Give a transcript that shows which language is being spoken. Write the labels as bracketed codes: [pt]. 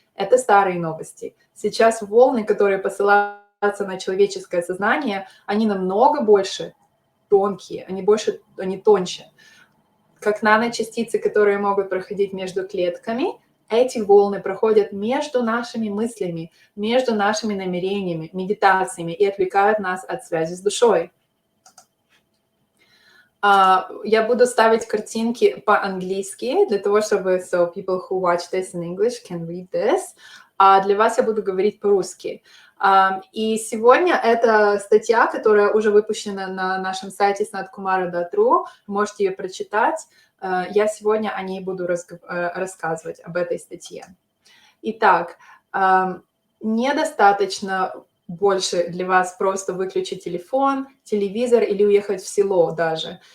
[ru] Это старые новости. Сейчас волны, которые посылаются на человеческое сознание, они намного больше тонкие, они тоньше. Как наночастицы, которые могут проходить между клетками, эти волны проходят между нашими мыслями, между нашими намерениями, медитациями и отвлекают нас от связи с душой. Я буду ставить картинки по-английски для того, чтобы [en] so people who watch this in English can read this. [ru] А для вас я буду говорить по-русски. И сегодня эта статья, которая уже выпущена на нашем сайте sanatkumara.ru, можете ее прочитать. Я сегодня о ней буду рассказывать, об этой статье. Итак, недостаточно больше для вас просто выключить телефон, телевизор или уехать в село даже.